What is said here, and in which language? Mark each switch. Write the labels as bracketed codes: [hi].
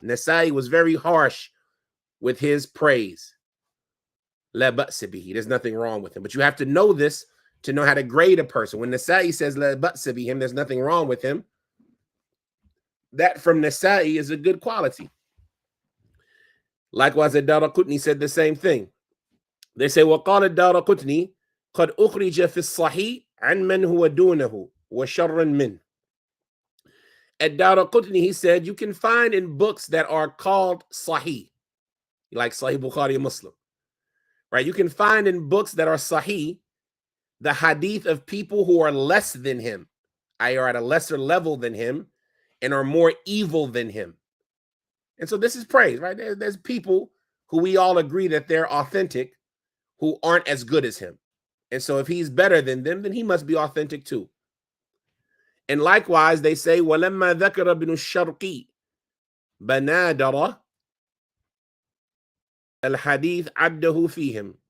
[en] Nasa'i was very harsh with his praise. [ar] La ba'sa bihi. [en] There's nothing wrong with him. But you have to know this to know how to grade a person. When Nasa'i says [ar] la ba'sa bihim, [en] there's nothing wrong with him, that from Nasa'i is a good quality. Likewise, ad-Daraqutni said the same thing. They say, [ar] وَقَالَ الدَّارَقُطْنِي قَدْ أُخْرِجَ فِي الصَّحِيحِ عَنْ مَنْ هُوَ دُونَهُ وَشَرًّا مِنْهُ. [en] Ad-Daraqutni, he said, you can find in books that are called Sahih, like Sahih Bukhari and Muslim, right? You can find in books that are Sahih the hadith of people who are less than him, i.e. are at a lesser level than him, and are more evil than him. And so this is praise, right? There's people who we all agree that they're authentic who aren't as good as him. And so if he's better than them, then he must be authentic too. And likewise, they say, [ar] وَلَمَّا ذَكَرَ بِنُ الشَّرْقِ بَنَادَرَ الْحَدِيث عَدَّهُ فِيهِمْ.